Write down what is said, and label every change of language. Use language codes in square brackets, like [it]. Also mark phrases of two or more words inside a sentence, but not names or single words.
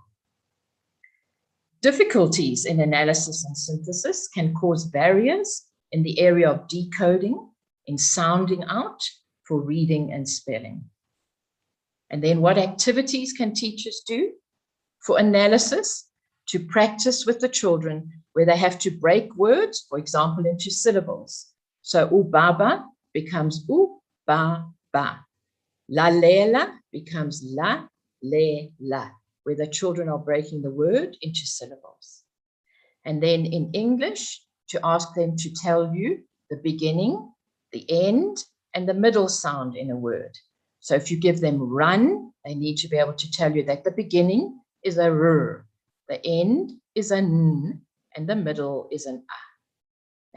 [en] Difficulties in analysis and synthesis can cause barriers in the area of decoding, in sounding out for reading and spelling. And then what activities can teachers do? For analysis, to practice with the children where they have to break words, for example, into syllables. So ubaba becomes u-ba-ba. [zu] La lela [en] becomes la, le, la, where the children are breaking the word into syllables. And then in English, to ask them to tell you the beginning, the end, and the middle sound in a word. So if you give them run, they need to be able to tell you that the beginning is a r, the end is an n, and the middle is an a.